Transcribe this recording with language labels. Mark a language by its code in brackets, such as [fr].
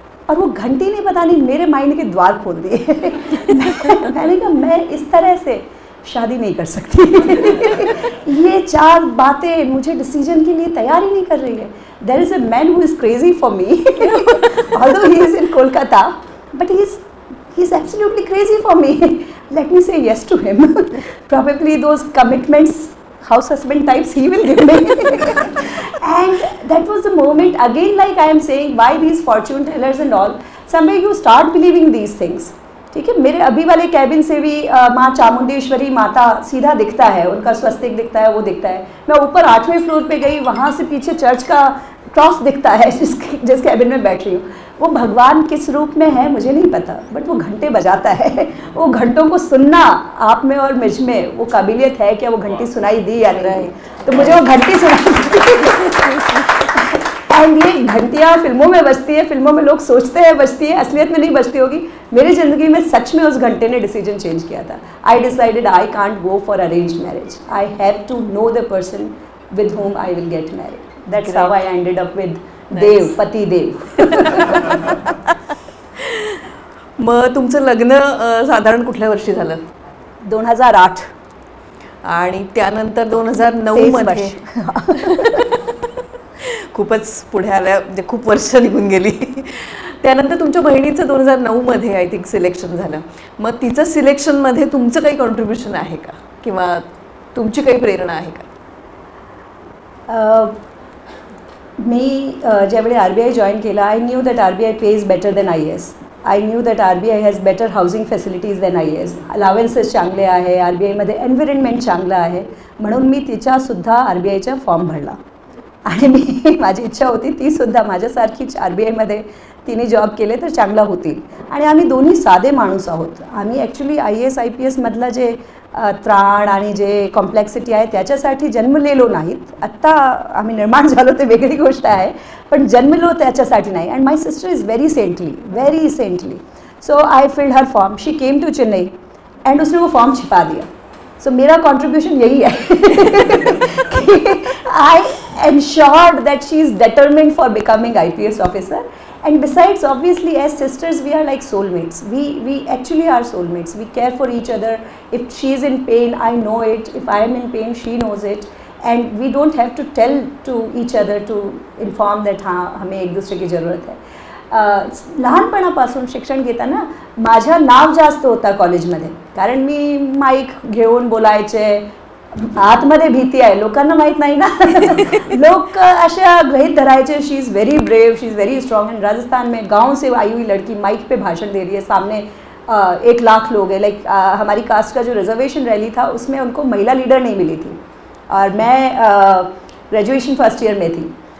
[hi] और वो घंटी ने पता नहीं मेरे माइंड के द्वार खोल दिए। मैंने कहा मैं इस तरह से शादी नहीं कर सकती। ये 4 बातें मुझे डिसीजन के लिए तैयार ही नहीं कर रही है। [en] There is a man who is crazy for me, although he is in Kolkata, but he is absolutely crazy for me. Let me say yes to him. Probably those commitments, house husband types he will give me. And that was the moment again, like I am saying, why these fortune tellers and all, somewhere you start believing these things. [hi] ठीक है, मेरे अभी वाले cabin से भी माँ चामुंडेश्वरी माता सीधा दिखता है, उनका स्वस्तिक दिखता है, वो दिखता है। मैं ऊपर 8वें फ्लोर पे गई, वहाँ से पीछे चर्च का क्रॉस दिखता है जिस कैबिन में बैठ रही हूँ। वो भगवान किस रूप में है मुझे नहीं पता, बट वो घंटे बजाता है। वो घंटों को सुनना आप में और मुझ में वो काबिलियत है क्या वो घंटी सुनाई दी या नहीं, तो मुझे वो घंटी सुनाई। एंड ये घंटियाँ फिल्मों में बजती है, फिल्मों में लोग सोचते हैं बजती है, असलियत में नहीं बजती होगी। मेरी ज़िंदगी में सच में उस घंटे ने डिसीजन चेंज किया था। [en] I decided I can't go for arranged marriage, I have to know the person with whom I will get married. That's how I ended up with Dev, पति देव। [mr] मग तुमचं लग्न साधारण कुठल्या वर्षी झालं? 2008 आणि त्यानंतर 2009 मध्ये खूपच पुढे आल्या, म्हणजे खूप वर्ष निघून गेली। त्यानंतर तुमच्या बहिणीचं 2009 मध्ये आय थिंक सिलेक्शन झालं। मग तिचं सिलेक्शनमध्ये तुमचं काही कॉन्ट्रीब्युशन आहे का, किंवा तुमची काही प्रेरणा आहे का? मी ज्यावेळी RBI जॉईन केलं, [en] I knew that RBI pays better than IAS. I knew that RBI has better housing facilities than IAS. [mr] अलावेन्सेस चांगले आहे, RBIमध्ये एन्व्हायरमेंट चांगलं आहे, म्हणून मी तिच्यासुद्धा RBIचा फॉर्म भरला। आणि मी माझी इच्छा होती तीसुद्धा माझ्यासारखीच RBIमध्ये तिने जॉब केले तर चांगला होतील। आणि आम्ही दोन्ही साधे माणूस आहोत। आम्ही ॲक्च्युली IAS IPS मधलं जे त्राण आणि जे कॉम्प्लेक्सिटी आहे त्याच्यासाठी जन्मलेलो नाहीत। आत्ता आम्ही निर्माण झालो ते वेगळी गोष्ट आहे, पण जन्मलो त्याच्यासाठी नाही। [en] And my sister is very saintly. So I filled her form, she came to Chennai and [hi] उसने वो फॉर्म छिपा दिया। सो मेरा कॉन्ट्रीब्यूशन यही है कि [en] I ensured that she is determined for becoming IPS officer. And besides, obviously, as sisters, we are like soulmates. We actually are soulmates. We care for each other. If she is in pain, I know it. If I am in pain, she knows it. And we don't have to tell to each other to inform that [hi] हाँ हमें एक दूसरे की ज़रूरत है। [mr] लहानपणापासून शिक्षण घेताना माझं नाव जास्त होतं कॉलेजमध्ये, कारण मी माईक घेऊन बोलायचे। आतमध्ये भीती आहे, लोकांना माहीत नाही ना। लोग अशा गृहित धरायचे, [en] She is very brave, she is very strong. [hi] And Rajasthan में गांव से आई हुई लड़की माइक पे भाषण दे रही है, सामने 1 लाख लोग हैं। लाइक हमारी कास्ट का जो रिजर्वेशन रैली था उसमें उनको महिला लीडर नहीं मिली थी, और मैं ग्रेजुएशन फर्स्ट ईयर में थी।